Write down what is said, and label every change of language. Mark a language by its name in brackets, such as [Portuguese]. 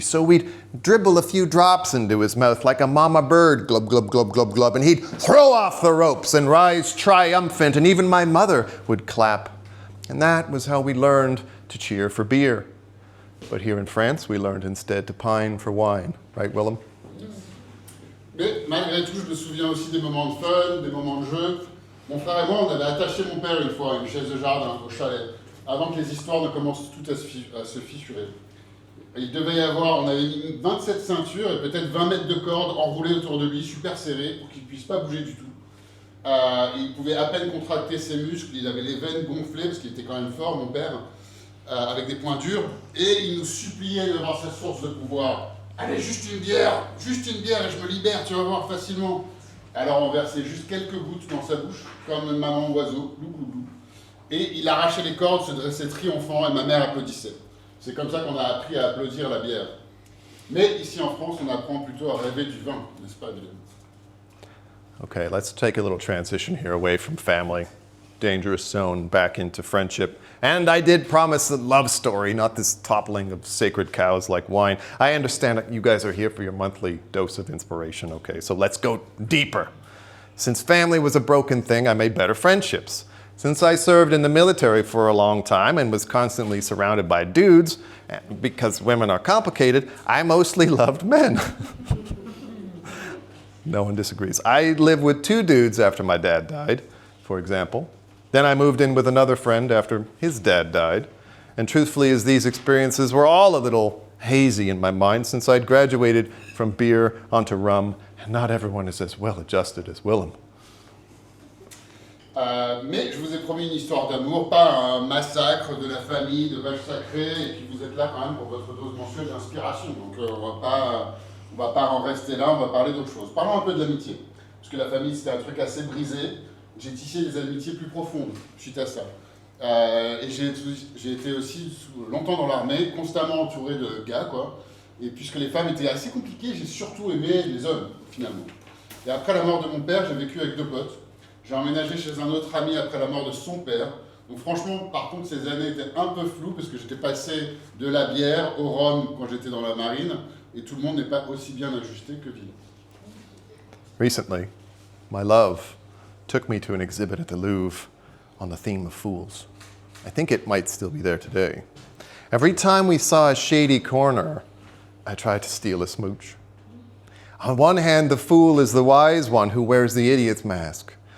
[English] So we'd dribble a few drops into his mouth like a mama bird, glub, glub, glub, glub, glub, and he'd throw off the ropes and rise triumphant, and even my mother would clap. And that was how we learned to cheer for beer. But here in France, we learned instead to pine for wine. Right, Willem? [French] Mais malgré tout, je me souviens aussi des moments de fun, des moments de jeu. Mon frère et moi, on avait attaché mon père une fois à une chaise de jardin au chalet, avant que les histoires ne commencent toutes à se fissurer. Il devait y avoir, on avait mis 27 ceintures et peut-être 20 mètres de cordes enroulées autour de lui, super serrées, pour qu'il ne puisse pas bouger du tout. Il pouvait à peine contracter ses muscles, il avait les veines gonflées, parce qu'il était quand même fort, mon père, avec des poings durs, et il nous suppliait d'avoir sa source de pouvoir. Allez, juste une bière et je me libère, tu vas voir facilement. Alors on versait juste quelques gouttes dans sa bouche, comme une maman oiseau, glou glou glou. Et il arrachait les cordes, se dressait triomphant, et ma mère applaudissait. C'est comme ça qu'on a appris à applaudir la bière. Mais ici en France, on apprend plutôt à rêver du vin, n'est-ce pas, Dylan? [English] Okay, let's take a little transition here away from family, dangerous zone, back into friendship. And I did promise a love story, not this toppling of sacred cows like wine. I understand that you guys are here for your monthly dose of inspiration, okay? So let's go deeper. Since family was a broken thing, I made better friendships. Since I served in the military for a long time and was constantly surrounded by dudes, because women are complicated, I mostly loved men. No one disagrees. I lived with 2 dudes after my dad died, for example. Then I moved in with another friend after his dad died. And truthfully, as these experiences were all a little hazy in my mind since I'd graduated from beer onto rum, and not everyone is as well adjusted as Willem. [French] Mais je vous ai promis une histoire d'amour, pas un massacre de la famille, de vaches sacrées, et puis vous êtes là quand même pour votre dose mensuelle d'inspiration. Donc on va pas en rester là, on va parler d'autre chose. Parlons un peu de l'amitié, parce que la famille c'était un truc assez brisé. J'ai tissé des amitiés plus profondes suite à ça. Et j'ai été aussi longtemps dans l'armée, constamment entouré de gars, quoi. Et puisque les femmes étaient assez compliquées, j'ai surtout aimé les hommes, finalement. Et après la mort de mon père, j'ai vécu avec 2 potes. J'ai emménagé chez un autre ami après la mort de son père. Donc franchement, par contre, ces années étaient un peu floues parce que j'étais passé de la bière au rhum quand j'étais dans la marine. Et tout le monde n'est pas aussi bien ajusté que Ville. [English] Recently, my love took me to an exhibit at the Louvre on the theme of fools. I think it might still be there today. Every time we saw a shady corner, I tried to steal a smooch. On one hand, the fool is the wise one who wears the idiot's mask.